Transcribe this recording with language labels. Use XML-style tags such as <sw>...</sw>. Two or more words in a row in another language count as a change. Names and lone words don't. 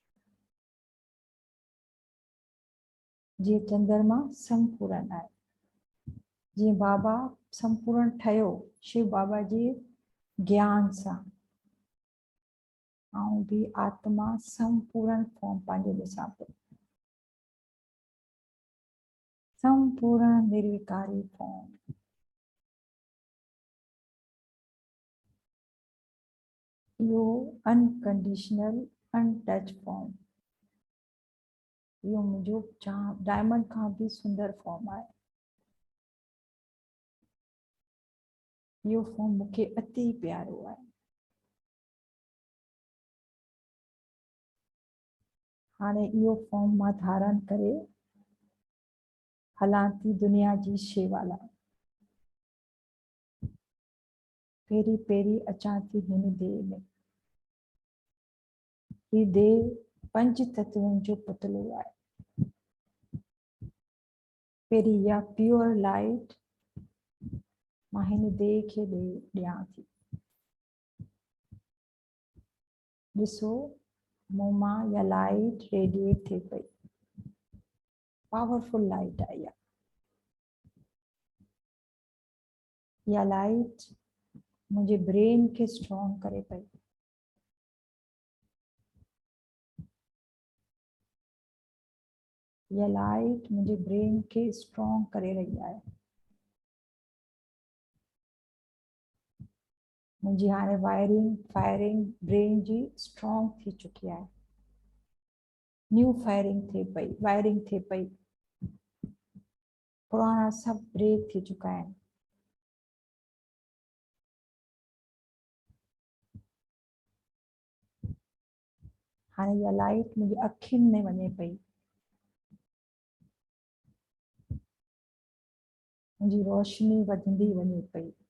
<sd>जी चंद्रमा संपूर्ण है, जी बाबा संपूर्ण ठयो शिव बाबा जी ज्ञान सां। आऊं भी आत्मा संपूर्ण फॉर्म पंहिंजो ॾिसां पई, संपूर्ण निर्विकारी फॉर्म। यो</sd> <en>unconditional untouch form,</en> <sd>यो मुझो डायमंड का भी सुंदर फॉर्म है। यो फॉर्म मुझे अति प्यारो है। हाणे यो फॉर्म मां धारण करे हलां थी दुनिया जी शेवा लाइ। पेरी पेरी अचां थी हिन देह में। ही देह पंच तत्वों जो पुतलो है। पेरी या</sd> <en>pure light</en> <sd>मां हिन देह खे ॾियां थी। ॾिसो मूं मां या लाइट रेडिएट थे पई,</sd> <en>powerful light</en> <sd>आई है। या लाइट मुझे ब्रेन के स्ट्रॉन्ग करे पई।</sd> <hi>या लाइट मुझे ब्रेन के स्ट्रॉन्ग करे रही है।</hi> <sd>मुझे हाणे</sd> <en>wiring firing</en> <sd>ब्रेन जी स्ट्रॉन्ग थी चुकी है।</sd> <en>new firing</en> <sd>थे पई, वायरिंग थे पई। पुराना सब ब्रेक थी चुका है। हाणे या लाइट मुझे अखियुनि में वञे पई। मुझी रोशनी वधंदी वञे पई।</sd>